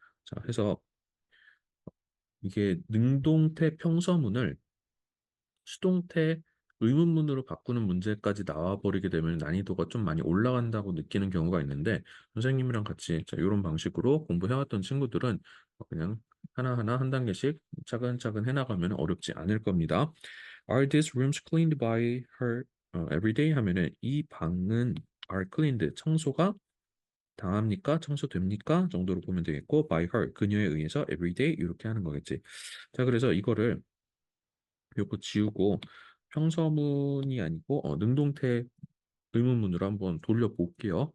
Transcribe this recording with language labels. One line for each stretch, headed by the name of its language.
Korean: 자, 해서 이게 능동태 평서문을 수동태 의문문으로 바꾸는 문제까지 나와버리게 되면 난이도가 좀 많이 올라간다고 느끼는 경우가 있는데 선생님이랑 같이 자, 이런 방식으로 공부해왔던 친구들은 그냥 하나하나 한 단계씩 차근차근 해나가면 어렵지 않을 겁니다.
English: Are these rooms cleaned by her every day?
Korean: 하면은 이 방은
English: are cleaned
Korean: 청소가 당합니까? 청소됩니까? 정도로 보면 되겠고
English: by her
Korean: 그녀에 의해서
English: every day
Korean: 이렇게 하는 거겠지. 자, 그래서 이거를 요거 지우고 평서문이 아니고 능동태 의문문으로 한번 돌려볼게요.